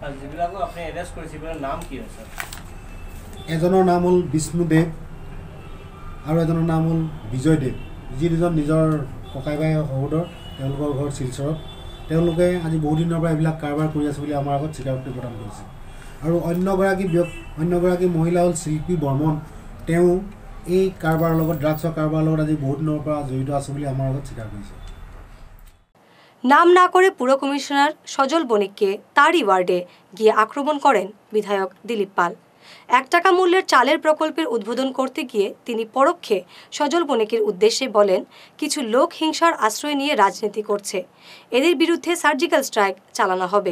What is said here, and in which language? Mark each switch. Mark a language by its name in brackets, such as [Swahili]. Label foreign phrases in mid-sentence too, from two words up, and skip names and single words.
[Assamese] এজনৰ নাম হ'ল বিষ্ণু দেৱ আৰু এজনৰ নাম হ'ল বিজয় দেৱ, যি দুজন নিজৰ ককাই ভাই সহোদৰ। তেওঁলোকৰ ঘৰ শিলচৰত। তেওঁলোকে আজি বহুদিনৰ পৰা এইবিলাক কাৰবাৰ কৰি আছে বুলি আমাৰ আগত স্বীকাৰোক্তি প্ৰদান কৰিছে। আৰু অন্যগৰাকী মহিলা হ'ল শিল্পী বৰ্মন। তেওঁ এই কাৰবাৰৰ লগত, ড্ৰাগছৰ কাৰবাৰৰ লগত আজি বহুদিনৰ পৰা জড়িত আছে বুলি আমাৰ আগত স্বীকাৰ কৰিছে। [Bangla] নাম না করে পুর কমিশনার সজল বণিককে তারই ওয়ার্ডে গিয়ে আক্রমণ করেন বিধায়ক দিলীপ পাল। 1 টাকা মূল্যের চালের প্রকল্পের উদ্বোধন করতে গিয়ে তিনি পরোক্ষে সজল বণিকের উদ্দেশ্যে বলেন, কিছু লোক হিংসার আশ্রয় নিয়ে রাজনীতি করছে, এদের বিরুদ্ধে [English] surgical strike [Bangla] চালানো হবে।